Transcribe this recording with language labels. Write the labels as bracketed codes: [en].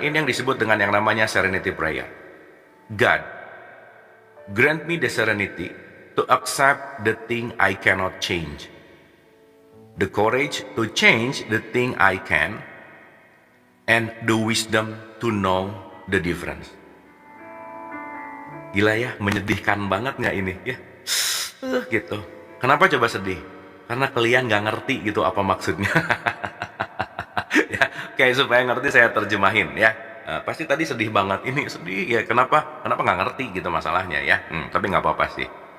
[id] Ini yang disebut dengan yang namanya Serenity Prayer. [en] God, grant me the serenity to accept the thing I cannot change. the courage to change the thing I can, and the wisdom to know the difference. [id] Gila ya, menyedihkan banget nggak ini ya? Gitu. Kenapa coba sedih? Karena kalian nggak ngerti gitu apa maksudnya. Ya, kayak supaya ngerti saya terjemahin ya. Pasti tadi sedih banget, ini sedih ya. Kenapa nggak ngerti gitu masalahnya ya? Tapi nggak apa-apa sih.